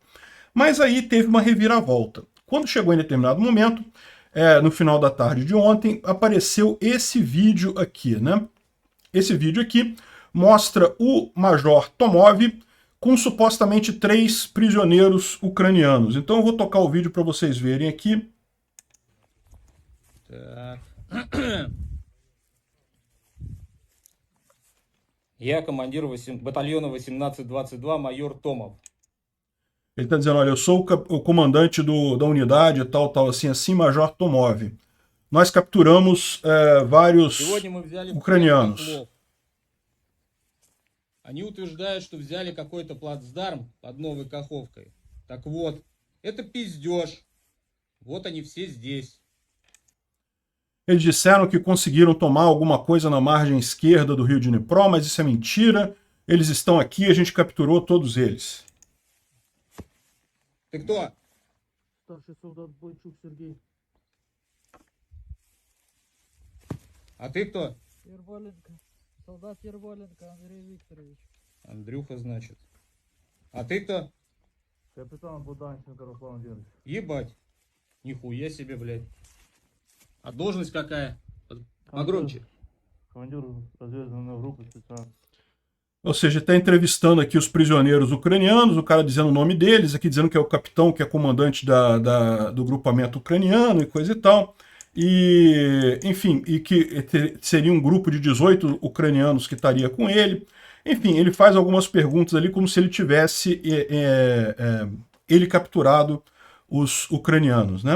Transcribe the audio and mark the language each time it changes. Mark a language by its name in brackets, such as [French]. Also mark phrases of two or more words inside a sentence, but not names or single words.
[Portuguese] Mas aí teve uma reviravolta. Quando chegou em determinado momento, no final da tarde de ontem, apareceu esse vídeo aqui, né? Esse vídeo aqui mostra o Major Tomov com supostamente 3 prisioneiros ucranianos. Então eu vou tocar o vídeo para vocês verem aqui. [Russian] Я командир батальона 1822, майор Томов. [Portuguese] Ele está dizendo, olha, eu sou o comandante da unidade, tal, assim, Major Tomov. Nós capturamos vários ucranianos. [Russian] Они утверждают, что взяли какой-то плацдарм под Новой Каховкой. Так вот, это пиздеж. Вот они все здесь. [Portuguese] Eles disseram que conseguiram tomar alguma coisa na margem esquerda do rio Dnipro, mas isso é mentira. Eles estão aqui, a gente capturou todos eles. [Russian] Ты кто? Старший солдат Бойчук Сергей. А ты кто? Ерволенко. Солдат Ерволенко Андрей Викторович. Андрюха, значит. А ты кто? Капитан Буданченко Руслан Владимирович. Ебать. Нихуя себе, блядь. А должность какая? Погромче. Командир разведывательной группы специально. [Portuguese] Ou seja, está entrevistando aqui os prisioneiros ucranianos, o cara dizendo o nome deles, aqui dizendo que é o capitão, que é comandante do grupamento ucraniano e coisa e tal. E, enfim, e que seria um grupo de 18 ucranianos que estaria com ele. Enfim, ele faz algumas perguntas ali como se ele tivesse ele capturado os ucranianos, né?